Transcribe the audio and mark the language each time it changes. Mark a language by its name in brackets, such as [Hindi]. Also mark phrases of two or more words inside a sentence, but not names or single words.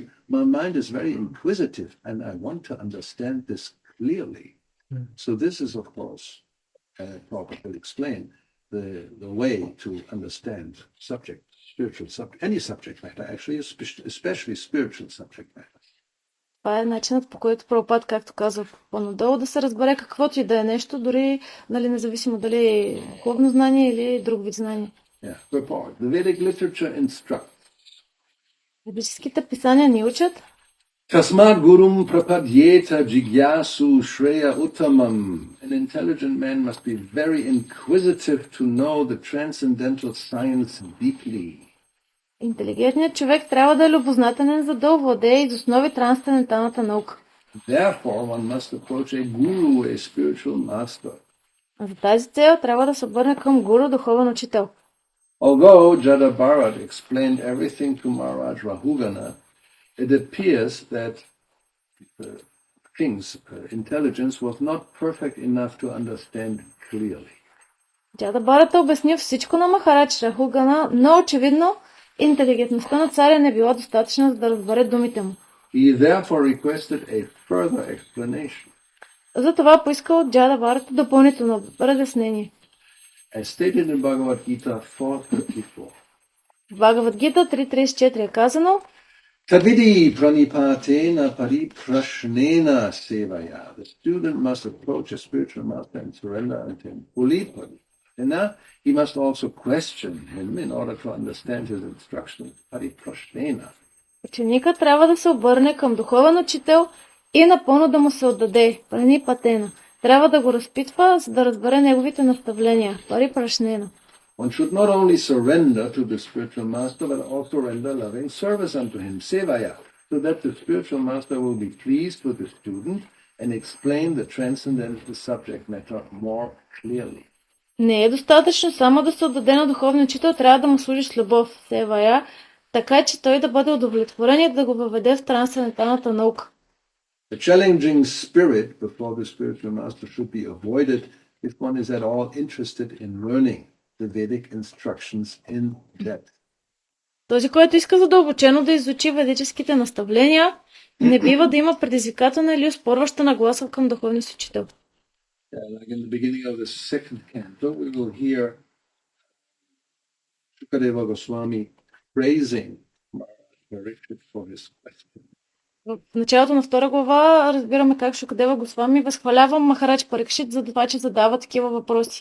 [English] My mind is very inquisitive and I want to understand this clearly. So this is, of course, Prabhupada will explain the way to understand spiritual subject, any subject matter, actually, especially spiritual subject matter. [Bulgarian] Това е начинът, по който Прабхупад, както казва по-надолу, да се разбере каквото и да е нещо, дори независимо дали е духовно знание или друг вид знание. [English] The Vedic literature instructs. [Bulgarian] Ведическите писания ни учат. [Sanskrit] तस्माद् गुरुं प्रपद्येत जिज्ञासुः श्रेयः उत्तमम्. [English] An intelligent man must be very inquisitive to know the transcendental science deeply. [Bulgarian] Интелигентният човек трябва да е любознателен, за да овладее из основи трансценденталната наука. [English] Therefore, one must approach a guru, a spiritual master. [Bulgarian] За тази цел трябва да се обърне към гуру, духовен учител. [English] Although Jada Bharat explained everything to Maharaj Rahugana, it appears that the king's intelligence was not perfect enough to understand clearly. [Bulgarian] Джада Бхарата обясни всичко на Махарадж Рахугана, но очевидно Интелигентността на царя не била достатъчна, за да разбере думите му. [English] He therefore requested a further explanation. [Bulgarian] Затова поискал от Джада Барата допълнително разяснение. [English] As stated in Bhagavad Gita 4:34. [Bulgarian] В Бхагавад-гита 3.34 е казано: [Sanskrit] तद्विद्धि प्रणिपातेन परिप्रश्नेन सेवया. [English] The student must approach a spiritual master and surrender unto him fully. And now he must also question him in order to understand his instructions. Pariprashnena. [Bulgarian] Ученикът трябва да се обърне към духовен учител и напълно да му се отдаде. Пранипатена. Трябва да го разпитва, за да разбере неговите наставления. Парипрашнена. [English] One should not only surrender to the spiritual master, but also render loving service unto him, sevaya, so that the spiritual master will be pleased with the student and explain the transcendental subject matter more clearly. [Bulgarian] Не е достатъчно само да се отдаде на духовния учител, трябва да му служиш с любов, севая, така че той да бъде удовлетворен и да го въведе в трансценденталната наука. [English] The challenging spirit before the spiritual master should be avoided if one is at all interested in learning the Vedic instructions in depth. [Bulgarian] Този, който иска задълбочено да изучи ведическите наставления, не бива да има предизвикателна или оспорваща нагласа към духовния си учител. [English] Like in the beginning of the second canto, we will hear Shukadeva Goswami praising Parikshit for his question. [Bulgarian] В началото на втора глава разбираме как Шукадева Госвами възхвалява Махарадж Парикшит за това, че задава такива въпроси.